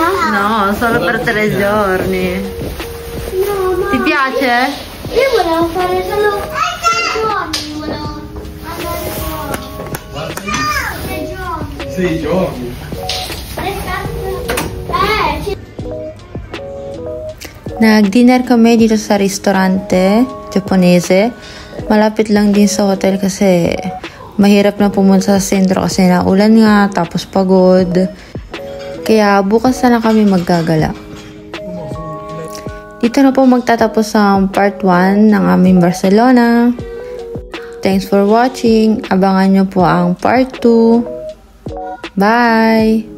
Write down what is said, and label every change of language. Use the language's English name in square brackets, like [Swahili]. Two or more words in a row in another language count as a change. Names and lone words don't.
[Italian] No, solo per 3 giorni. No, mamma. Ti piace? Io volevo fare solo 3 giorni. Volevo andare fuori. 3 giorni. 6 giorni. L'estate [Filipino] Nag-dinner kami dito sa [Spanish] restaurante Japonese. [Filipino] Malapit lang din sa hotel kasi mahirap na pumunta sa sentro kasi naulan nga, tapos pagod. Kaya bukas na lang kami maggagala. Dito na po magtatapos ang part 1 ng aming Barcelona. [English] Thanks for watching. [Filipino] Abangan nyo po ang part 2. Bye!